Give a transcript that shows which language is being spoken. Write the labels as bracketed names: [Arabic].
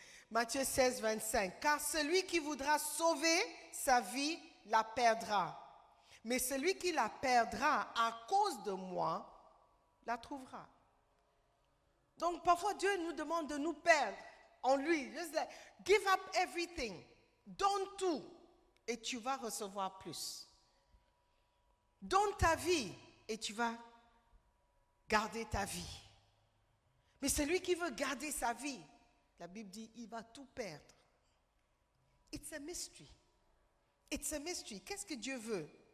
[French] Matthieu 16, 25. Car celui qui voudra sauver sa vie la perdra. Mais celui qui la perdra à cause de moi la trouvera. Donc parfois Dieu nous demande de nous perdre en lui. [English] Just like, give up everything. [French] Donne tout et tu vas recevoir plus. Donne ta vie et tu vas garder ta vie. Mais celui qui veut garder sa vie, la Bible dit, il va tout perdre. [English] It's a mystery. It's a mystery. [French] Qu'est-ce que Dieu veut?